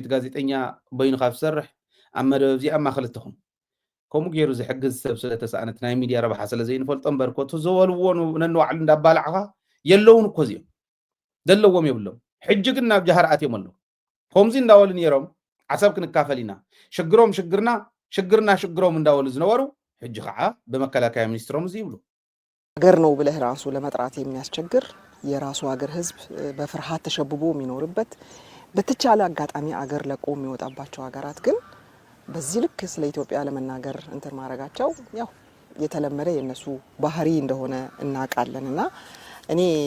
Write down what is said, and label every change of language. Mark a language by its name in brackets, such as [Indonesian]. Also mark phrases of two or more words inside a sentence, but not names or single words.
[Tigrinya] ጋዜጠኛ ቦይኑ ካብ ዝሰርሕ ኣብ መደብ እዚኣማ ክልተኹም ከምኡ ገይሩ ዝሕግዝ ሰብ ስለተሰኣነት ናይ ሚድያ ረብሓ ስለዘይንፈልጦ እምበር ኮ ተዘበልዎ ነንባዕሉ እንዳባላዕኻ የለውን እኮ እዚኦም ዘለዎም የብሎም ሕጂ ግን ናብ ጃሃር ኣትዮም ኣለዉ ከምዚ እንዳበሉ ነይሮም ዓሰብ ክንካፈል ኢና ሽግሮም ሽግርና ሽግርና ሽግሮም እንዳበሉ ዝነበሩ ሕጂ ከዓ በመከላከያ ሚኒስትሮም እዚ ይብሉ [Amharic] ሀገር ነው ብለህ ራሱ ለመጥራት የሚያስቸግር የራሱ ሀገር ህዝብ በፍርሃት ተሸብቦ የሚኖርበት በተቻለ አጋጣሚ አገር ለቆ የሚወጣባቸው ሀገራት ግን በዚህ ልክ ስለ ኢትዮጵያ ለመናገር እንትን ማድረጋቸው ያው የተለመደ የነሱ ባህሪ እንደሆነ እናውቃለንና እኔ